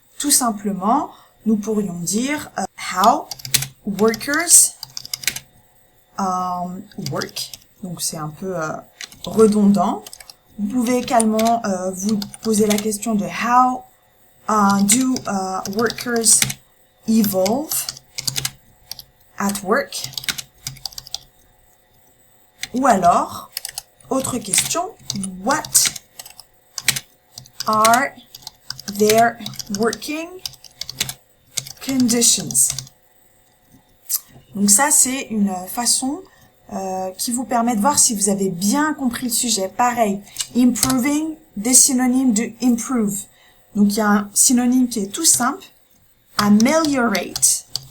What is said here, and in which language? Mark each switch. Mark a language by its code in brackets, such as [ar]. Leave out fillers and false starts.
[fr] Tout simplement, nous pourrions dire [en] how workers work. [fr] Donc c'est un peu redondant. Vous pouvez également vous poser la question de [en] how do workers evolve at work? [fr] Ou alors, autre question, [en] what are their working conditions? [fr] Donc ça, c'est une façon qui vous permet de voir si vous avez bien compris le sujet. Pareil, improving, des synonymes de improve. Donc, il y a un synonyme qui est tout simple, ameliorate.